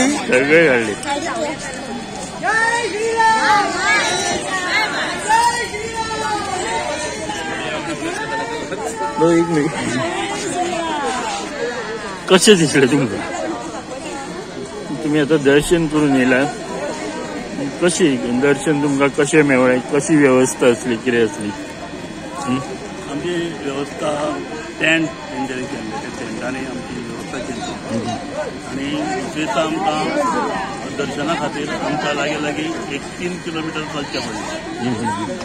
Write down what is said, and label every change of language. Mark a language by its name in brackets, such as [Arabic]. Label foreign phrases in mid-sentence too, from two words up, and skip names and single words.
[Marathi] सगळे काढले. एक मिनिट. कसे दिसले तुमचं? तुम्ही आता दर्शन करून येला. [Konkani] कशी दर्शन तुमकां कशें मेवळें? कशी व्यवस्था असली, कितें असली? आमची व्यवस्था टेंट तेंच्यांनी केल्ले, ते टेंटांनी आमची व्यवस्था केली. आणि विशेषतः आमकां दर्शना खातीर आमच्या लागी लागी 1-3 किलोमीटर चलचें पडलें.